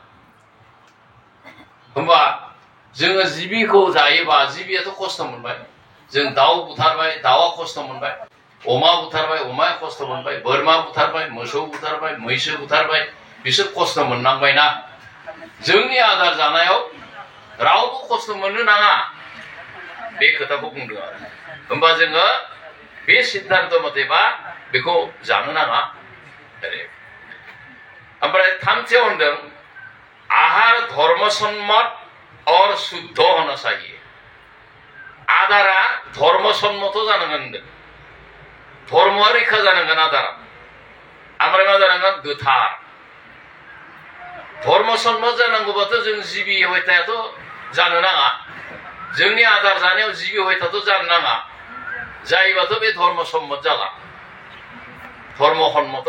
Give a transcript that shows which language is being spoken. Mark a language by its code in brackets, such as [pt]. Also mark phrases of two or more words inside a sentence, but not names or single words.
[brx] होमबा जोङो जिबिखौ जायोबा जिबियाथ' खस्थ' मोनबाय जों दाउ बुथारबाय दाउआ खस्थ' मोनबाय अमा बुथारबाय अमाया खस्थ' मोनबाय बोरमा बुथारबाय मोसौ बुथारबाय मैसो बुथारबाय बिसोर खस्थ' मोननांबायना जोंनि आदार जानायाव रावबो खस्थ' मोननो नाङा बे खोथाखौ बुंदों आरो होमबा जोङो बे सिद्धांत मथेबा बेखौ जानो नाङा ओमफ्राय थामथियाव होनदों [hi] आहार धर्मसम्मत और शुद्ध होना चाहिए [brx] आदारा धर्मसम्मत जानांगोन धर्मआ रैखा जानांगोन आदारा ओमफ्राय मा जानांगोन गोथार धर्मसम्मत जानांगौबाथ' जों जिबि हयथायाथ' जानो नाङा जोंनि आदार जानायाव जिबि हयथाथ' जानो नाङा जायोबाथ' बे धर्मसम्मत जाला धर्मसम्मत